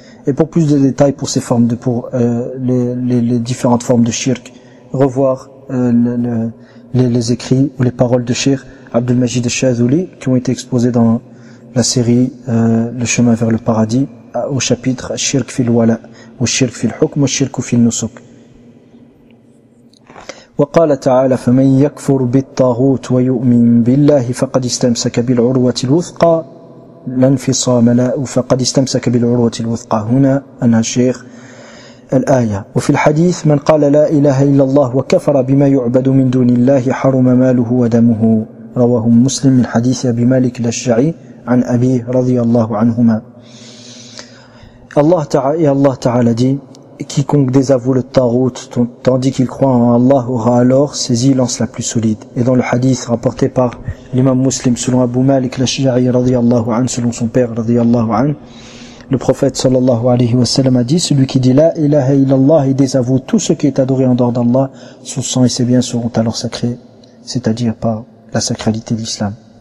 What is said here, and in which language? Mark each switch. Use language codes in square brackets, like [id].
[fr] Et pour plus de détails pour ces formes les différentes formes de shirk, revoir les écrits ou les paroles de Cheikh Abdel Majid al-Shadhouli qui ont été exposées dans la série Le chemin vers le paradis au chapitre Shirk fil wala, ou Shirk fil hukm, ou Shirk fil nusuk. [ar] وقال تعالى فمن يكفر بالطاغوت ويؤمن بالله فقد استمسك بالعروة الوثقى لا انفصام له فقد استمسك بالعروة الوثقى. هنا أنهى الشيخ الآية. وفي الحديث من قال لا إله إلا الله وكفر بما يعبد من دون الله حرم ماله ودمه. رواه مسلم من حديث أبي مالك الأشجعي عن أبيه رضي الله عنهما. الله تعالى دي [fr] quiconque désavoue le Tarout tandis qu'il croit en Allah aura alors saisi l'anse la plus solide. Et dans le hadith rapporté par l'imam muslim selon Abu Malik al-Shijari radiyallahu anhu, selon son père radiyallahu anhu, le prophète sallallahu alayhi wa sallam a dit: celui qui dit la ilaha illallah et désavoue tout ce qui est adoré en dehors d'Allah, son sang et ses biens seront alors sacrés, c'est-à-dire par la sacralité de l'islam.